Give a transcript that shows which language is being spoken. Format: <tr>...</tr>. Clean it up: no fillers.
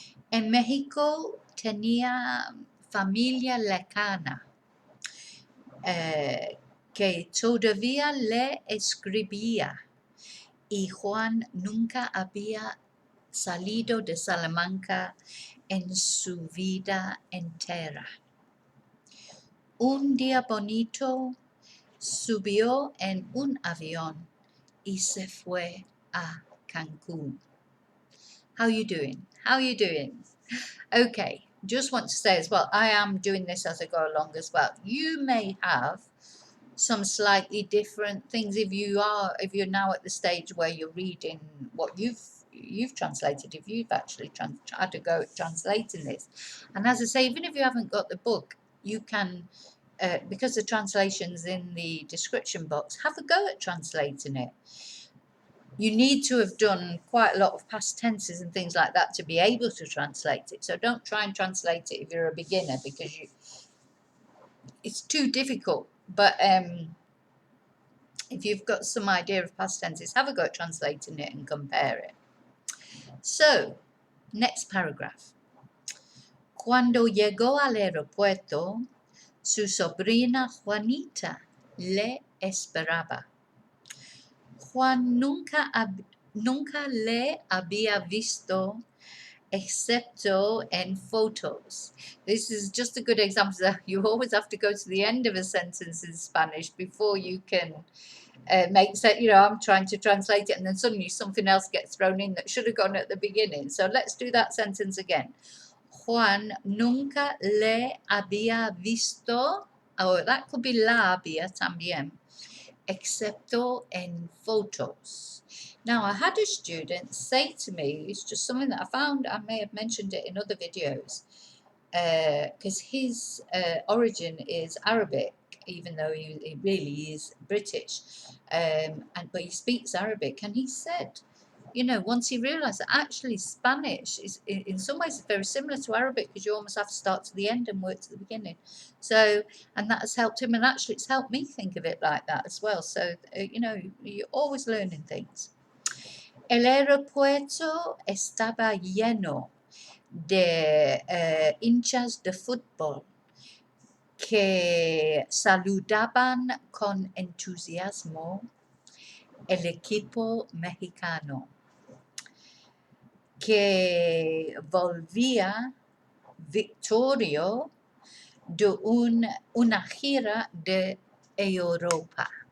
<es>En México tenía familia lejana que todavía le escribía y Juan nunca había salido de Salamanca en su vida entera. Un día bonito subió en un avión y se fue a Cancún.</es> <en>How you doing? How you doing? Okay, just want to say as well, I am doing this as I go along as well. You may have some slightly different things if you're now at the stage where you're reading what you've translated, if you've actually had to go at translating this. And as I say, even if you haven't got the book, you can, because the translation's in the description box, have a go at translating it. You need to have done quite a lot of past tenses and things like that to be able to translate it. So don't try and translate it if you're a beginner, because it's too difficult. But if you've got some idea of past tenses, have a go at translating it and compare it. So, next paragraph.</en> <es>Cuando llegó al aeropuerto, Su sobrina Juanita le esperaba. Juan nunca le había visto excepto en photos.</es> <en>This is just a good example that you always have to go to the end of a sentence in Spanish before you can make sense. You know, I'm trying to translate it and then suddenly something else gets thrown in that should have gone at the beginning. So let's do that sentence again.</en> <es>Juan nunca le había visto,</es> <en>or that could be</en> <es>la había también, excepto en photos.</es> <en>Now, I had a student say to me, it's just something that I found, I may have mentioned it in other videos, because his origin is Arabic, even though he really is British, but he speaks Arabic, and he said, you know, once he realised that actually Spanish is in some ways very similar to Arabic, because you almost have to start to the end and work to the beginning. So, and that has helped him, and actually it's helped me think of it like that as well. So, you know, you're always learning things.</en> <es>El aeropuerto estaba lleno de hinchas de fútbol que saludaban con entusiasmo el equipo mexicano, que volvía victorioso de una gira de Europa.</es>